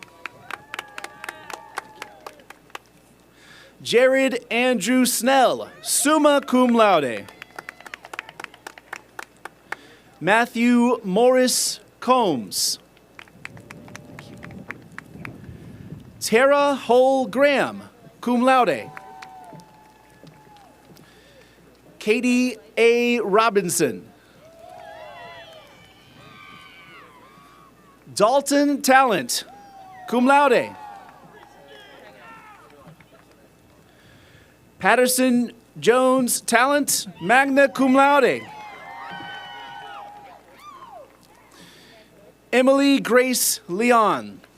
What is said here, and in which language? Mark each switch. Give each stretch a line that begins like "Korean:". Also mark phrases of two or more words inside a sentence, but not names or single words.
English: Jared Andrew Snell,
Latin: summa cum laude.
English: Matthew Morris Combs. Tara Hull Graham,
Latin: cum laude.
English: Katie A. Robinson. Dalton Talent,
Latin: cum laude.
English: Patterson Jones Talent,
Latin: magna cum laude.
English: Emily Grace Leon.